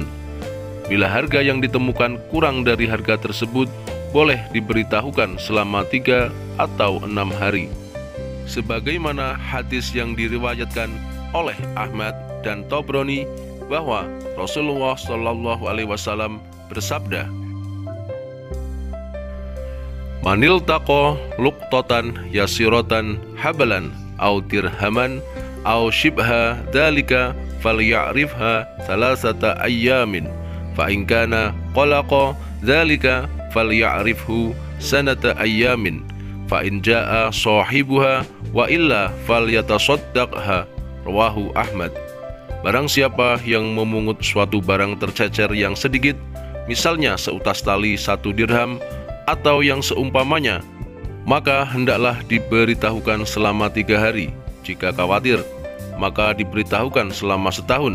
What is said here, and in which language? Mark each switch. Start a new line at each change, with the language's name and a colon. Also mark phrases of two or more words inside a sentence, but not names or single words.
Indonesian: Bila harga yang ditemukan kurang dari harga tersebut, boleh diberitahukan selama 3 atau 6 hari. Sebagaimana hadis yang diriwayatkan oleh Ahmad dan Tabrani bahwa Rasulullah SAW bersabda,
Arabic: "من التقط لقطة يسيرة حبلا أو درهما أو شبه ذلك فليعرفها ثلاثة أيام فإن كان فوق ذلك فليعرفه ستة أيام فإن جاء صاحبها وإلا فليتصدقها." رواه أحمد.
Indonesian: Barang siapa yang memungut suatu barang tercecer yang sedikit, misalnya seutas tali 1 dirham atau yang seumpamanya, maka hendaklah diberitahukan selama 3 hari. Jika khawatir, maka diberitahukan selama setahun.